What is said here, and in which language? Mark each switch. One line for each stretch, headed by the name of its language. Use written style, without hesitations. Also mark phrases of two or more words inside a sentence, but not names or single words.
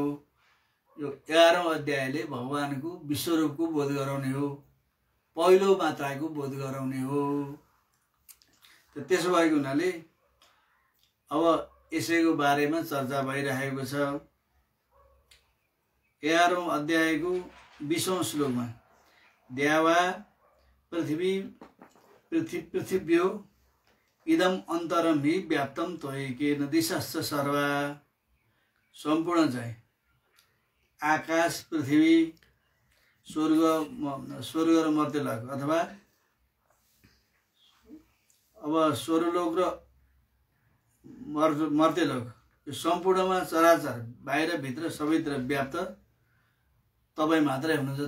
Nepali: यो 11औं अध्यायले भगवानको विश्वरूपको बोध गराउने हो, पहिलो मात्राको बोध गराउने हो। त्यसो भएको हुनाले अब यसैको बारेमा चर्चा भइरहेको छ। 11औं अध्यायको 20औं श्लोकमा
Sanskrit: द्यावा पृथिव्यो इदम अन्तरम हि व्याप्तम त्वयैकेन दिशश्च सर्वा।
Nepali: सम्पूर्ण चाहिँ आकाश पृथ्वी स्वर्ग र मर्त्यलोक अथवा अब स्वर्गलोक र मर्त्यलोक यो सम्पूर्णमा चराचर बाहिर भित्र सबैतिर व्याप्त तपाई मात्रै हुनुहुन्छ।